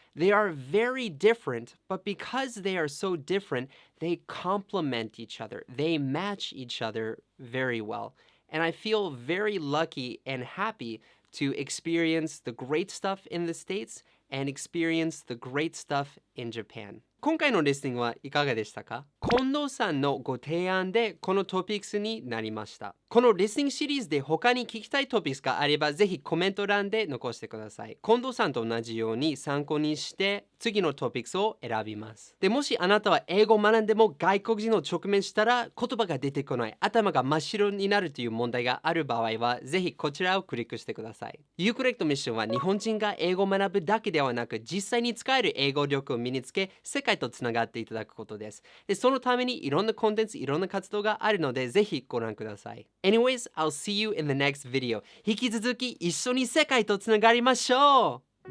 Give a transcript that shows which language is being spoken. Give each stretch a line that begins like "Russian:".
English: They are very different, but because they are so different, they complement each other. They match each other very well. And I feel very lucky and happy to experience the great stuff in the States and experience the great stuff in Japan.
Japanese: 今回のレッスンはいかがでしたか？近藤さんのご提案でこのトピックスになりました。このレッスンシリーズで他に聞きたいトピックスがあればぜひコメント欄で残してください。近藤さんと同じように参考にして次のトピックスを選びます。でもしあなたは英語を学んでも外国人の直面したら言葉が出てこない、頭が真っ白になるという問題がある場合はぜひこちらをクリックしてください。ユーコレクトミッションは日本人が英語を学ぶだけではなく実際に使える英語力を身につけ世界とつながっていただくことです。で、そのためにいろんなコンテンツ、いろんな活動があるのでぜひご覧ください。
English: Anyways, I'll see you in the next video.
Japanese: 引き続き一緒に世界とつながりましょう。